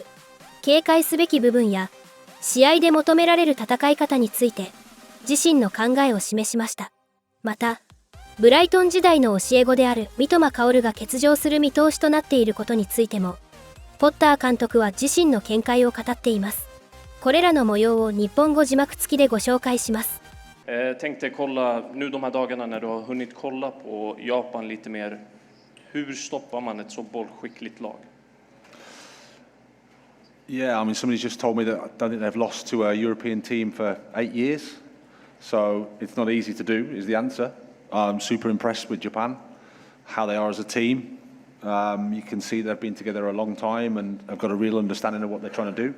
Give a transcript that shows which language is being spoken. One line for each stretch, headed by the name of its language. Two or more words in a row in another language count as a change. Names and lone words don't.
Japanese: 警戒すべき部分や試合で求められる戦い方について自身の考えを示しました。またブライトン時代の教え子である三笘薫が欠場する見通しとなっていることについてもポッター監督は自身の見解を語っています。これらの模様を日本語字幕付きでご紹介します。
Swedish: Tänkte kolla nu de här dagarna när du har hunnit kolla på Japan lite mer. Hur stoppar man ett så bollskickligt lag?
English: Yeah, I mean, somebody just told me that I don't think they've lost to a European team for 8 years. So it's not easy to do, is the answer. I'm super impressed with Japan, how they are as a team. You can see they've been together a long time and have got a real understanding of what they're trying to do.